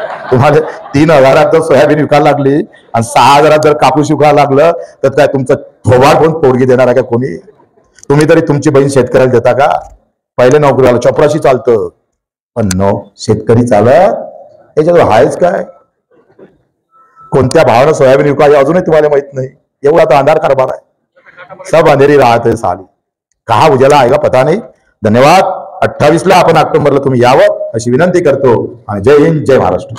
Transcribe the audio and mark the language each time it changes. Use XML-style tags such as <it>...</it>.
<mr>तुम्हाला 3,000 जर सोयाबीन विकायला लागली आणि 6,000 जर कापूस विकायला लागलं तर काय तुमचं थोबाड कोण पोरगी देणार आहे का कोणी? तुम्ही तरी तुमची बहीण शेतकऱ्याला देता का? पहिले नोकरीवाला चपराशी चालतं, पण शेतकरी चालत याच्यावर आहेच काय? कोणत्या भावानं सोयाबीन विकाय अजूनही तुम्हाला माहित नाही. एवढा तो अंधार कारभार आहे.</mr> <hi>सब अंधेरी राहत है साली, कहा उजाला आएगा पता नहीं.</hi> <mr>धन्यवाद. 28 ला आपण ऑक्टोबरला तुम्ही यावं अशी विनंती करतो. आणि जय हिंद, जय महाराष्ट्र.</mr>